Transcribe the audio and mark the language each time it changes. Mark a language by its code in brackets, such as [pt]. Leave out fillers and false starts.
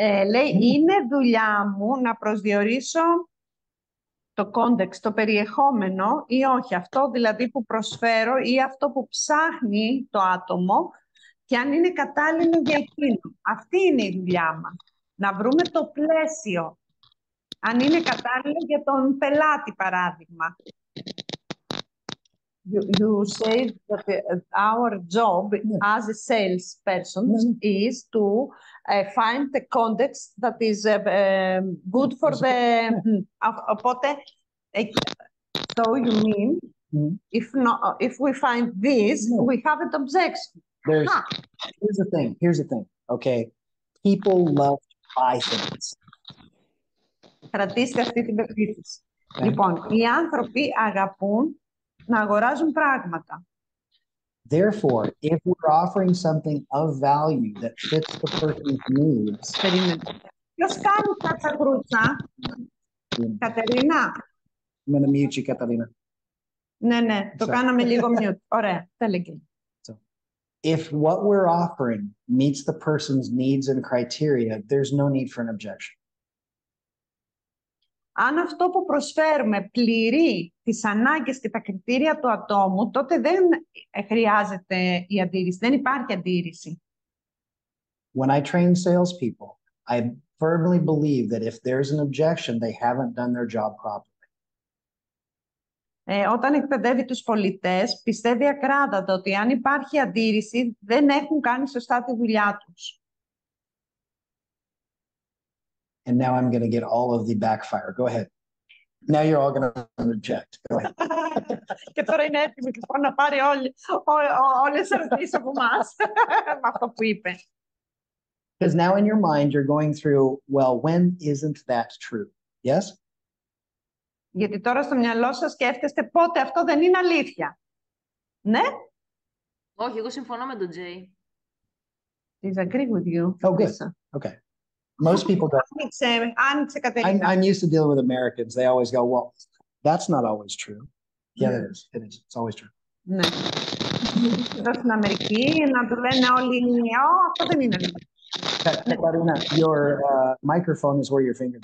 [el] Λέει, είναι δουλειά μου να προσδιορίσω το context, το περιεχόμενο ή όχι, αυτό δηλαδή που προσφέρω ή αυτό που ψάχνει το άτομο και αν είναι κατάλληλο για εκείνο. Αυτή είναι η δουλειά μας. Να βρούμε το πλαίσιο. Αν είναι κατάλληλο για τον πελάτη, παράδειγμα. [en] You say that our job as a salesperson is to find the context that is good for the... [el] Οπότε, [en] so you mean, if we find this, we have an objection. Here's the thing, okay? People love to buy things. [el] Κρατήστε αυτή την πεποίθηση. Λοιπόν, οι άνθρωποι αγαπούν να αγοράζουν πράγματα. [en] Therefore, if we're offering something of value that fits the person's needs... [el] Ποιος κάνει κατσακρούτσα? Κατερίνα. [en] I'm going to mute you, Catalina. [el] Ναι, το κάναμε λίγο mute. Ωραία, τέλεγε. [en] If what we're offering meets the person's needs and criteria, there's no need for an objection. [el] Αν αυτό που προσφέρουμε πληρεί τις ανάγκες και τα κριτήρια του ατόμου, τότε δεν χρειάζεται η αντίρρηση, δεν υπάρχει αντίρρηση. [en] When I train salespeople, I firmly believe that if there's an objection, they haven't done their job properly. [el] Όταν εκπαιδεύει τους πολιτές, πιστεύει ακράδαντα ότι αν υπάρχει αντίρρηση, δεν έχουν κάνει σωστά τη δουλειά τους. [en] And now I'm going to get all of the backfire. Go ahead. Now you're all going to object. Go ahead. [el] Και τώρα είναι έτοιμο λοιπόν να πάρει όλες τις ερωτήσεις από εμάς με αυτό που είπε. [en] Because now in your mind, you're going through, well, when isn't that true? Yes? [el] Γιατί τώρα στο μυαλό σας σκέφτεστε πότε αυτό δεν είναι αλήθεια. Ναι? Όχι, εγώ συμφωνώ με τον Τζέι. [en] Disagree with you. Oh, good. Okay. Most people don't. [el] Άνοιξε, Κατερίνα. [en] I'm used to dealing with Americans. They always go, well, that's not always true. Yeah, it is. It is. It's always true. [el] Ναι. Εδώ στην Αμερική να του λένε όλοι, αυτό δεν είναι αλήθεια. [en] Katarina, your microphone is where your finger.